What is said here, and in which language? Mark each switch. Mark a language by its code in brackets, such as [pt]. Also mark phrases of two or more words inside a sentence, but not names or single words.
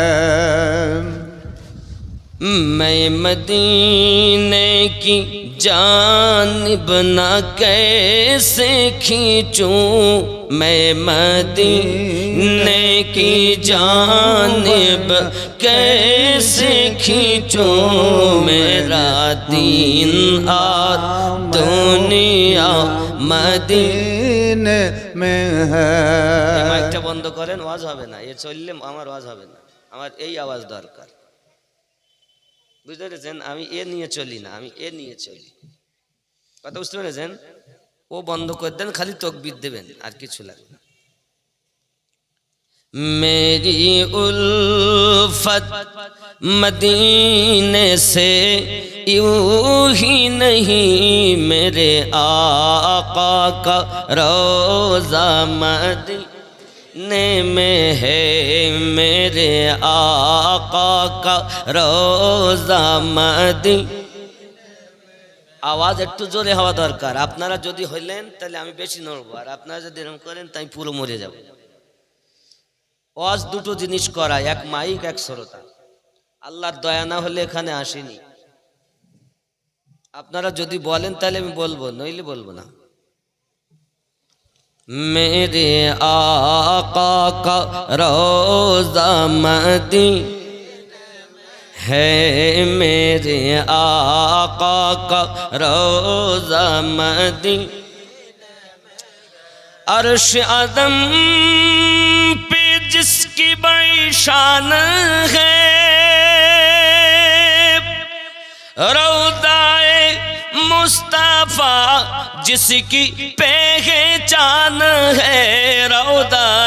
[ur] میں مدینے کی جانب نہ کیسے کھینچوں، میں مدینے کی جانب کیسے کھینچوں، میرا دین اور دنیا مدینے میں ہے۔ [bn] মাইকটা বন্ধ করেন, ওয়াজ হবে না, এ চললে আমার ওয়াজ হবে না, আমার এই আওয়াজ দরকার। বুঝতে পেরেছেন? আমি এ নিয়ে চলি না, আমি এ নিয়ে চলি। কথা বুঝতে পেরেছেন? ও বন্ধ করে দেন, খালি তকবীর দেবেন, আর কিছু লাগবে না। [ur] میری الفت মদینے سے یوں ہی نہیں، میرے آقا کا روضہ مدینے میں ہے، میرے آقا کا روضہ مدینے۔ [bn] আওয়াজ একটু জোরে হওয়া দরকার। আপনারা যদি হইলেন তাহলে আমি বেশি নড়বো, আর আপনারা যদি এরকম করেন তাই পুরো মরে যাব। ওয়াজ দুটো জিনিস করা, এক মাইক এক শ্রোতা। আল্লাহর দয়া না হলে এখানে আসেনি। আপনারা যদি বলেন তাহলে আমি বলবো, নইলে বলবো না। [ur] میرے آقا کا روضہ مدینے ہے، میرے آقا کا روضہ مدینے۔ عرش عظم پہ جس کی بڑی شان ہے، روضہ مصطفیٰ جس کی پہچان ہے، روضہ